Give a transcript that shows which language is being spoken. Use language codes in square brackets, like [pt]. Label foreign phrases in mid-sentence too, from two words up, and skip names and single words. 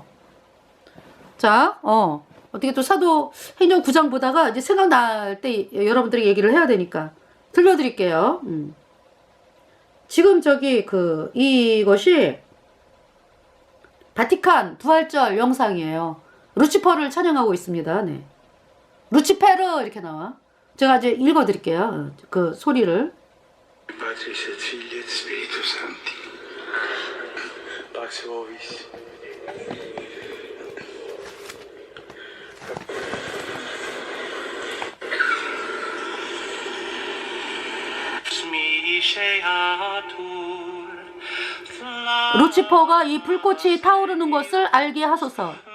[ko] 자, 어떻게 또 사도행전 9장 보다가 이제 생각날 때 여러분들이 얘기를 해야 되니까 들려드릴게요. 지금 저기 이것이 바티칸 부활절 영상이에요. 루치퍼를 찬양하고 있습니다. 네. 루치페르 이렇게 나와. 제가 이제 읽어드릴게요. 그 소리를. [la] Patris et Filii et Spiritus Sancti. Pax vobis. [ko] 루치퍼가 이 불꽃이 타오르는 것을 알게 하소서.